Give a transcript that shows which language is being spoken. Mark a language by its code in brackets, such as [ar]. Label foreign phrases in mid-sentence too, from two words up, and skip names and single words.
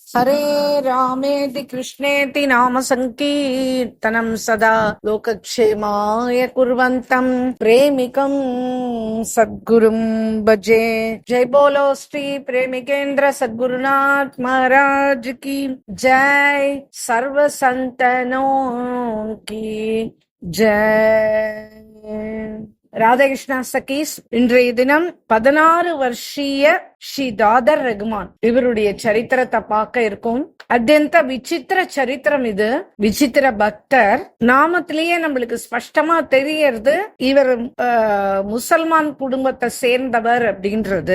[sa] हरे रामेति कृष्णेति नाम संकीर्तनं सदा लोकक्षेमाय कुर्वन्तं प्रेमिकं सद्गुरुं भजे। [hi] जय बोलो श्री प्रेमिकेंद्र सद्गुरुनाथ महाराज की जय। सर्व संतनों की जय। [ta] ராதாகிருஷ்ணா சகீஸ் இன்றைய தினம் 16 வருஷீய ஸ்ரீ தாதர் ரகுமான் இவருடைய சரித்திரத்தை பார்க்க இருக்கும். அத்தியந்த விசித்திர சரித்திரம் இது. விசித்திர பக்தர் நாமத்திலேயே நம்மளுக்கு ஸ்பஷ்டமா தெரியறது இவர் முசல்மான் குடும்பத்தை சேர்ந்தவர் அப்படின்றது.